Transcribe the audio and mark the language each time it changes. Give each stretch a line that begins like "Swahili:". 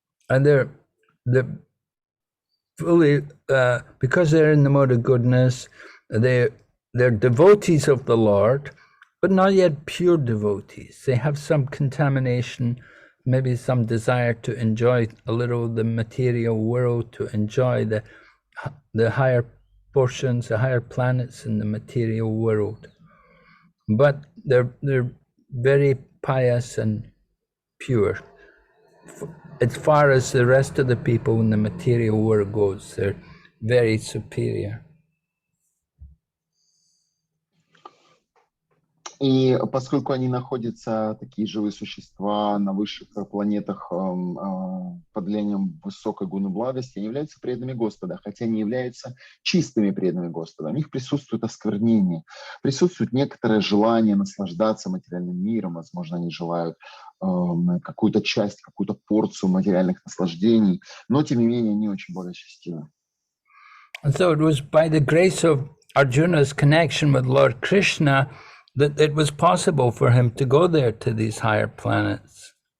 English: And they're fully, because they're in the mode of goodness, they're devotees of the Lord, but not yet pure devotees. They have some contamination, maybe some desire to enjoy a little of the material world, to enjoy the higher portions, the higher planets in the material world. But they're very pious and pure. As far as the rest of the people in the material world goes, they're very superior.
Russian: И поскольку они находятся, такие живые существа, на высших планетах под влиянием высокой гуны благости, они являются преданными Господа, хотя не являются чистыми преданными Господа. У них присутствует осквернение, присутствует некоторое желание наслаждаться материальным миром, возможно, они желают какую-то часть, какую-то порцию материальных наслаждений, но, тем не менее, они очень благочестивы.
English: And so it was by the grace of Arjuna's connection with Lord Krishna that it was possible for him to go there to these higher planets.